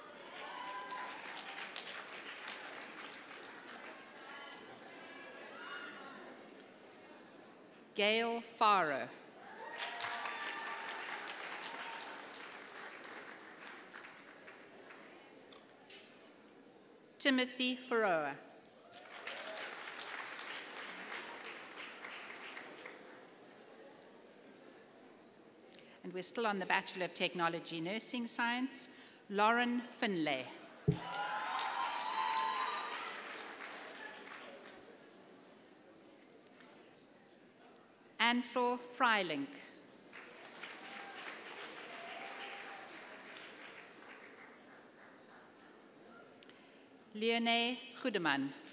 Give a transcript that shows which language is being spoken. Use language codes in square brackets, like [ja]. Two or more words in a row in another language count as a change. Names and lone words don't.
[en] Gail Farrow. Timothy Faroa. And we're still on the Bachelor of Technology Nursing Science, Lauren Finlay. Ansel Freilink. Leonie Goedeman.